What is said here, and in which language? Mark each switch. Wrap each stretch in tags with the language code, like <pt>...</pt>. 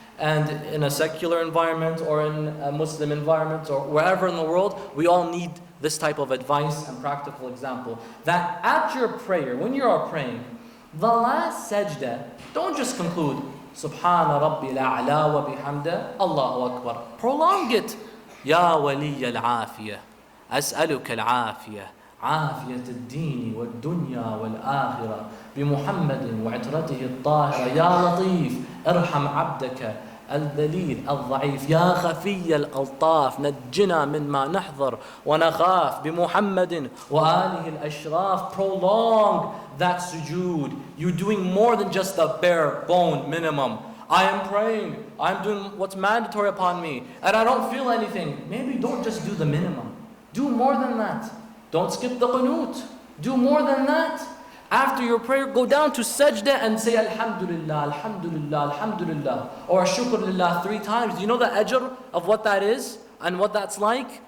<en>And in a secular environment or in a Muslim environment or wherever in the world, we all need this type of advice and practical example. That at your prayer, when you are praying, the last sajda, don't just conclude,</en> <ar>Subhana Rabbil A'la wa bihamda, Allahu Akbar.</ar> <en>Prolong it.</en> <ar>Ya waliya al-afiyah, as'aluka al-afiyah. عافية الدين والدنيا والآخرة بمحمد وعترته الطاهرة يا لطيف ارحم عبدك الذليل الضعيف يا خفي الألطاف نجنا مما نحضر ونخاف بمحمد وآله الأشراف.</ar> <en>Prolong that sujood. You're doing more than just the bare bone minimum. I am praying, I'm doing what's mandatory upon me, and I don't feel anything. Maybe don't just do the minimum. Do more than that. Don't skip the qunut. Do more than that. After your prayer, go down to sajda and say Alhamdulillah, Alhamdulillah, Alhamdulillah, or Shukr Lillah 3 times. Do you know the ajr of what that is and what that's like?</en>